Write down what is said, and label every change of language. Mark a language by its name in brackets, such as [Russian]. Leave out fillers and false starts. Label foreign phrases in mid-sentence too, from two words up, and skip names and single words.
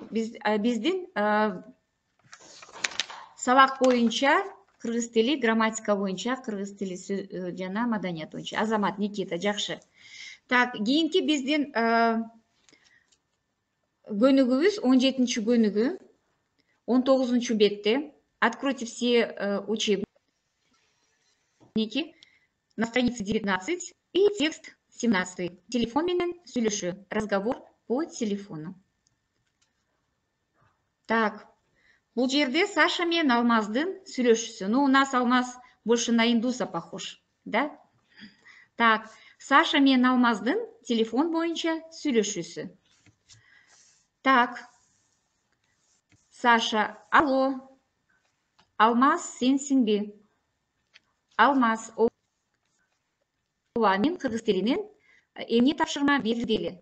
[Kyrgyz] Биздин сабак боюнча кыргыз тили, грамматика боюнча кыргыз тили жана маданият боюнча. Азамат, Никита, жакшы. Так, кийинки биздин көнүгүбүз 17-чи көнүгү 19-чу бетте. [Russian] Откройте все учебники на странице 19 и текст 17. [Kyrgyz] Телефон менен сүйлөшүү. [Russian] Разговор по телефону. [Kyrgyz] Так, бул жерде Саша менен Алмаздын сүйлөшүүсү. [Russian] Ну, у нас Алмаз больше на индуса похож, да? [Kyrgyz] Так, Саша менен Алмаздын телефон боюнча сүйлөшүүсү. Так, Саша, алло, Алмаз, сенсиңби? Алмаз, ооба, мен кыргыз тилинен эмне тапшырма бергиле.